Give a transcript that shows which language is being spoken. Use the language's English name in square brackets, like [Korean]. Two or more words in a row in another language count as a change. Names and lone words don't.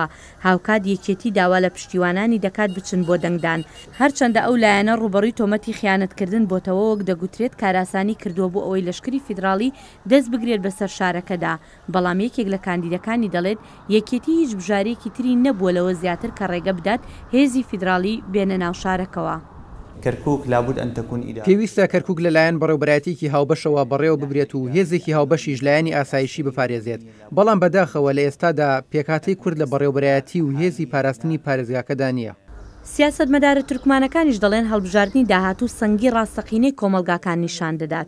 [Central Kurdish] هاوکات یەکێتی داوا لە پشتیوانانی دەکات بچن بۆ دەنگدان هەرچەندە ئەو لایەنە ڕوبەڕووی تۆمەتی خیانەتکردن بۆتەوە وەک دەگوترێت کاراسانی کردووە بۆ ئەوەی لەشکری فیدراڵی دەست بگرێت بەسەر شارەکەدا بەڵام یەکێک لە کاندیدەکانی دەڵێت یەکێتی هیچ بژارێکی تری نەبووە لەوە زیاتر کە ڕێگە بدات هێزی فیدراڵی بێنە ناو شارەکەوە. [Arabic] كركوك لابد أن تكون إدارة. [Central Kurdish] پێویستە کەرکووک لەلایەن بەڕێوەبەرایەتێکی هاوبەشەوە بەڕێوە ببرێت و هێزێکی هاوبەشیش لایەنی ئاسایشی بپارێزێت بەڵام بەداخەوە لە ئێستادا پێکهاتەی کورد لە بەڕێوەبەرایەتی و هێزی پاراستنی پارێزگاکەدا نییە. سیاسەتمەدارە تورکمانەکانیش دەڵێن هەڵبژاردننی داهاتوو سەنگی ڕاستەقینەی کۆمەلگاکان نیشان دەدات.